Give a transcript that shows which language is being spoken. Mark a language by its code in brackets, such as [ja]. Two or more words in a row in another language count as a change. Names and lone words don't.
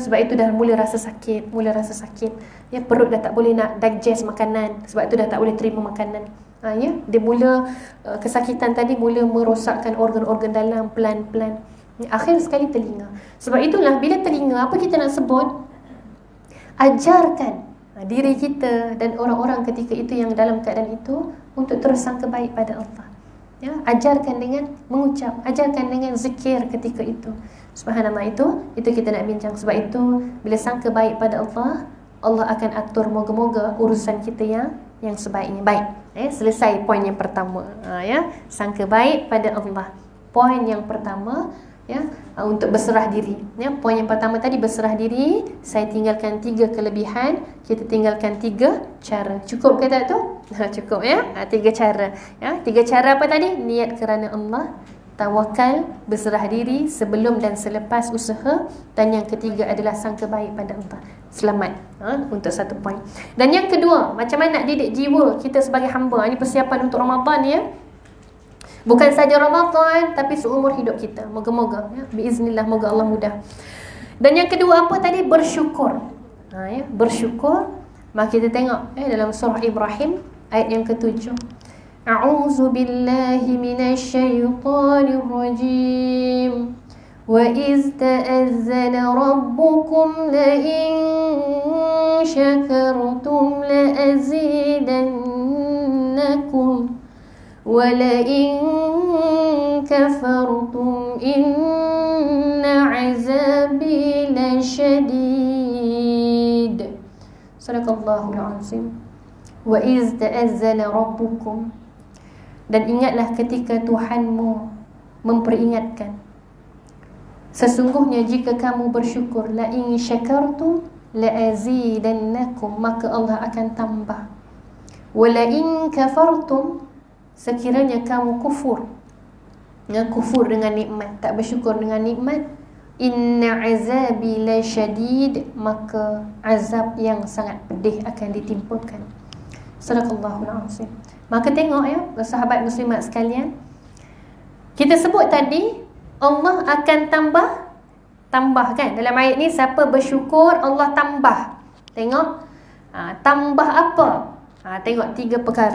[ms] Sebab itu dah mula rasa sakit ya. Perut dah tak boleh nak digest makanan, sebab itu dah tak boleh terima makanan ya. Dia mula kesakitan tadi mula merosakkan organ-organ dalam pelan-pelan ya. Akhir sekali telinga. Sebab itulah bila telinga, apa kita nak sebut, ajarkan diri kita dan orang-orang ketika itu yang dalam keadaan itu untuk terus sangka baik pada Allah ya. Ajarkan dengan mengucap, ajarkan dengan zikir ketika itu. Subhanallah, itu kita nak bincang. Sebab itu bila sangka baik pada Allah, Allah akan atur moga-moga urusan kita yang sebaiknya. Baik selesai poin yang pertama ya, sangka baik pada Allah. Poin yang pertama ya, untuk berserah diri ya. Poin yang pertama tadi berserah diri. Saya tinggalkan 3 kelebihan, kita tinggalkan 3 cara. Cukup ke tak tu? Cukup ya. 3 cara ya. 3 cara apa tadi? Niat kerana Allah, tawakal, berserah diri sebelum dan selepas usaha, dan yang ketiga adalah sangka baik pada Allah. Selamat untuk 1 poin. Dan yang kedua, macam mana nak didik jiwa kita sebagai hamba. Ini persiapan untuk Ramadan ya. Bukan saja Ramadan, tapi seumur hidup kita. Moga-moga ya, biiznillah, moga Allah mudah. Dan yang kedua apa tadi? Bersyukur ya, bersyukur. Maka kita tengok dalam surah Ibrahim ayat yang ke-7. [ar] أعوذ بالله من الشيطان الرجيم. وإذ تأذن ربكم لئن شكرتم لأزيدنكم ولئن كفرتم إن عذابي لشديد. صدق الله العظيم. وإذ تأذن ربكم. [ms] Dan ingatlah ketika Tuhanmu memperingatkan, sesungguhnya jika kamu bersyukur, [ar] لئن شكرتم لأزيدنكم, [ms] maka Allah akan tambah. [ar] ولئن كفرتم, [ms] sekiranya kamu kufur dengan nikmat, tak bersyukur dengan nikmat, [ar] إن عذابي لشديد, [ms] maka azab yang sangat pedih akan ditimpakan. [ar] صدق الله العظيم. [ms] Maka tengok ya, sahabat muslimat sekalian, kita sebut tadi Allah akan tambah Tambah kan? Dalam ayat ni siapa bersyukur Allah tambah. Tengok. Tambah apa? Tengok 3 perkara.